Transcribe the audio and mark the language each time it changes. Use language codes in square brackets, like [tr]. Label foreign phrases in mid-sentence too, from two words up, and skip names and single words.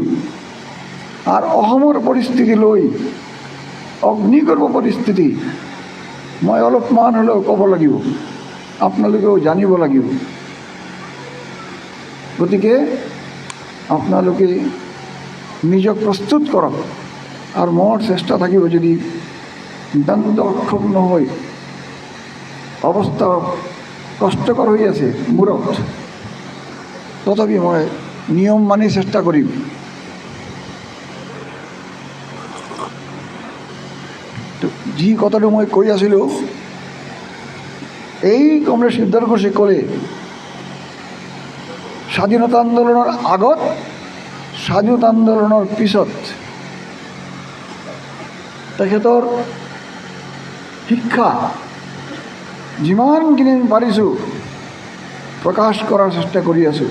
[as] আৰু অসমৰ পৰিস্থিতি লৈ, অগ্নিগৰ্ভ পৰিস্থিতি মই অলপমান হ'লেও ক'ব লাগিব, আপোনালোকেও জানিব লাগিব। গতিকে আপোনালোকে নিজক প্ৰস্তুত কৰক, আৰু মোৰ চেষ্টা থাকিব যদি নিতান্ত অক্ষম নহয় অবস্থা কষ্টকর হইয়াছে মূরত, তথাপি মই নিয়ম মানি চেষ্টা করিম। যি কথাটো মই কৈ আছিলোঁ, এই কমৰেড সিদ্ধাৰ্থ ঘোষে ক'লে স্বাধীনতা আন্দোলনৰ আগত, স্বাধীনতা আন্দোলনৰ পিছত তেখেতৰ শিক্ষা যিমানখিনি পাৰিছোঁ প্ৰকাশ কৰাৰ চেষ্টা কৰি আছোঁ।